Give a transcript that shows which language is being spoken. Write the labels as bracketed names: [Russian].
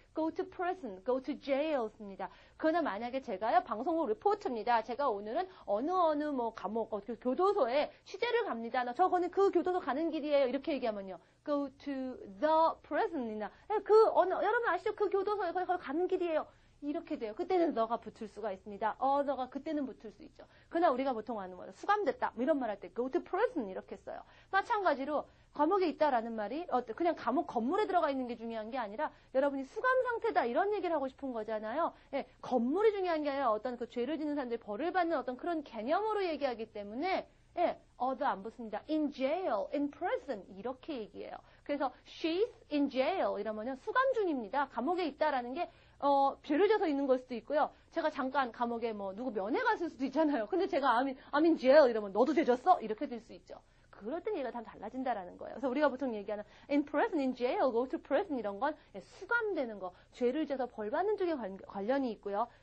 [English] go to prison, go to jail입니다. [Korean] 그러나 만약에 제가요, 방송국 리포트입니다. 제가 오늘은 어느 감옥, 교도소에 취재를 갑니다. 저거는 그 교도소 가는 길이에요. 이렇게 얘기하면요. [English] go to the prison [Korean] 이나, 여러분 아시죠? 그 교도소에 거기 가는 길이에요. 이렇게 돼요. 그때는 너가 붙을 수가 있습니다. 너가 그때는 붙을 수 있죠. 그러나 우리가 보통 하는 거예요. 수감됐다. 뭐 이런 말 할 때 [English] go to prison [Korean] 이렇게 써요. 마찬가지로 감옥에 있다라는 말이 그냥 감옥 건물에 들어가 있는 게 중요한 게 아니라 여러분이 수감 상태다 이런 얘기를 하고 싶은 거잖아요. 예, 건물이 중요한 게 아니라 어떤 그 죄를 짓는 사람들이 벌을 받는 어떤 그런 개념으로 얘기하기 때문에 예, 더 안 붙습니다. [English] in jail, in prison 이렇게 얘기해요. [Korean] 그래서 [English] she's in jail [Korean] 이러면요 수감 중입니다. 감옥에 있다라는 게 죄를 져서 있는 걸 수도 있고요. 제가 잠깐 감옥에 누구 면회 갔을 수도 있잖아요. 근데 제가 [English] I'm in jail [Korean] 이러면 너도 죄 졌어? 이렇게 될 수 있죠. 그럴 땐 얘가 다 달라진다라는 거예요. 그래서 우리가 보통 얘기하는 [English] in prison, in jail, go to prison [Korean] 이런 건 수감되는 거, 죄를 져서 벌 받는 쪽에 관련이 있고요.